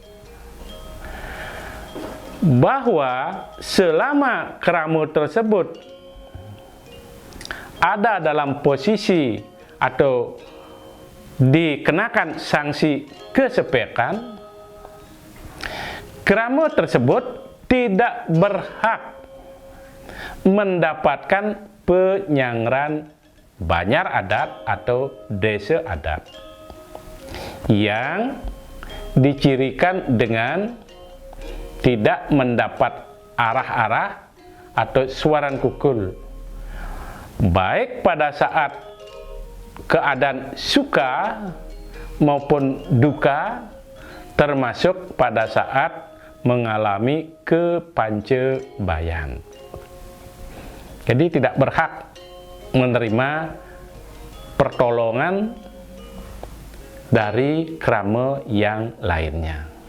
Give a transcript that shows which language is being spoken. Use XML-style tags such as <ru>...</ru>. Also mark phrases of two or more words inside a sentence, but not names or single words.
<id>bahwa selama kerama tersebut ada dalam posisi atau dikenakan sanksi kesepekan, kerama tersebut tidak berhak mendapatkan</id> <ban>penyangran banyar</ban> <id>adat atau desa adat yang dicirikan dengan tidak mendapat arah-arah atau</id> <ban>suaran kukul,</ban> <id>baik pada saat keadaan suka maupun duka, termasuk pada saat mengalami kepancebayan. Jadi tidak berhak menerima pertolongan dari kerama yang lainnya.</id>